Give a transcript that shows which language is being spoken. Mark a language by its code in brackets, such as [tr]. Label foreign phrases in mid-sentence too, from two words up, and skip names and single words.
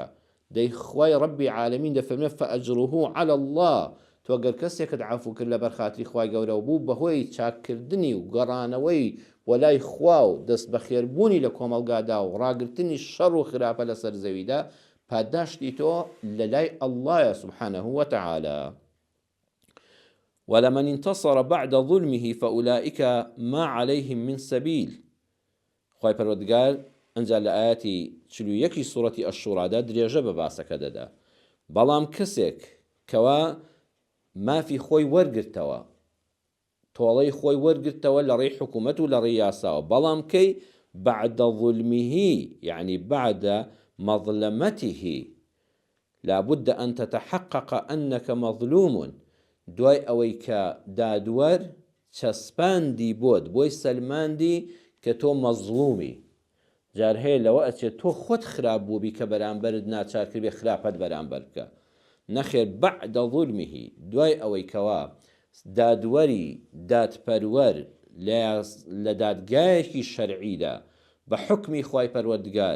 [ckb] دەی خوای ڕەبی عالەمین دەفەرمێ [ar] فەئەجڕه عەلە الله، [ckb] تۆ گەر کەسێکت عەفو کرد لەبەر خاتری خوای گەورە و بوو بەهۆی چاککردنی و گەڕانەوەی وەلای خوا و دەست بە خێربوونی لە کۆمەلگادا و ڕاگرتنی شەڕ و خراپە لەسەر زەویدا، پاداشتی تۆ لە لای ئەڵڵایە [ar] سوبحانەه وتەعالە. ولمن انتصر بعد ظلمه فأولئك ما عليهم من سبيل. [ckb] خوای پەروەردگار ئەنجا لە ئاەتی 41 سوورەتی ئەشورادا درێژە بە باسەکە دەدا. بەڵام کەسێک کەوا مافی خۆی وەرگرتەوە، تۆڵەی خۆی وەرگرتەوە لە ڕێی حکوومەت و لە ڕێی یاساوە، بەڵام کەی [ar] بعد ظلمه يعني بعد مظلمته لابد أن تتحقق أنك مظلوم، [ckb] دوای ئەوەی کە دادوەر چەسپاندی بۆت بۆی سەلماندی کە تۆ مەزلومی. جار هەیە لەوە ئەچێت تۆ خۆت خراپ بووبی کە بەرامبەرت ناچار کردبێ خراپەت بەرامبەر بکە. نەخێر [ar] بعد ظلمه، [ckb] دوای ئەوەی کەوا دادوەری دادپەروەر لە دادگایەکی شەرعیدا بە حکمی خوای پەروەردگار